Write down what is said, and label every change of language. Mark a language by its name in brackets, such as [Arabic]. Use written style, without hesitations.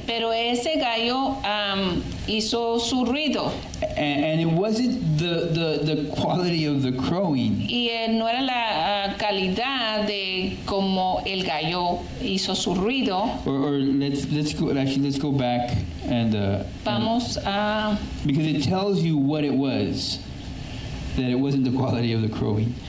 [Spanish] pero ese gallo hizo su ruido. [English] And it wasn't the quality of the crowing. [Spanish] Y no era la calidad de como el gallo hizo su ruido. [English] Or let's go back and [Spanish] Vamos a... [English] because it tells you what it was, that it wasn't the quality of the crowing.